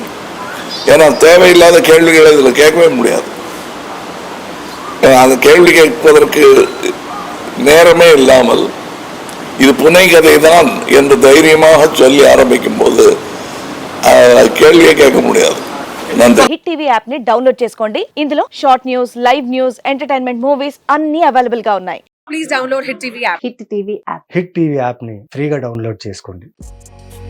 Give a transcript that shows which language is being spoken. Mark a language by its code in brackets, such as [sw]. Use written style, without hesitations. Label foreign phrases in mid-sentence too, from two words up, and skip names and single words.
[ta] ஏன்னா தேவையில்லாத கேள்விகளை இதில் கேட்கவே முடியாது. அந்த கேள்வி கேட்பதற்கு நேரமே இல்லாமல் இது புனை கதை தான் என்று தைரியமாக சொல்லி ஆரம்பிக்கும் போது கேள்வியே கேட்க முடியாது. [te] హిట్ టీవీ యాప్ ని డౌన్లోడ్ చేసుకోండి. ఇందులో [en] short news, live news, entertainment movies [te] అన్ని అవైలబుల్ గా ఉన్నాయి. [en] Please download Hit TV app. హిట్ టీవీ యాప్ [te] హిట్ టీవీ యాప్ని ఫ్రీగా డౌన్లోడ్ చేసుకోండి.